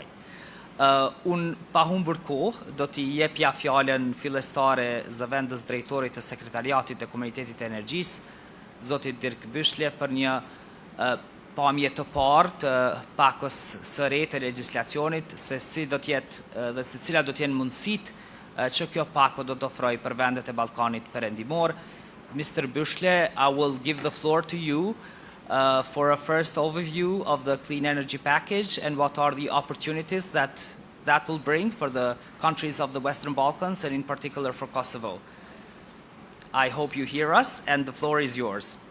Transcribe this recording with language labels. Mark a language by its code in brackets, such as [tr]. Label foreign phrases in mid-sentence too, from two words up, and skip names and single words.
[sq] Unë pa humbur kohë do t'i jepja fjalën fillestare zëvendës drejtorit të sekretariatit të Komunitetit të Energjisë, zotit Dirk Byshlje, për një pamje të parë të pakos së re të legjislacionit, se si do t'jetë dhe se cilat do t'jenë mundësitë që kjo pako do të ofrojë për vendet e Ballkanit Perëndimor. [en] Mr. Byshlje, I will give the floor to you for a first overview of the clean energy package and what are the opportunities that will bring for the countries of the Western Balkans and in particular for Kosovo. I hope you hear us and the floor is yours.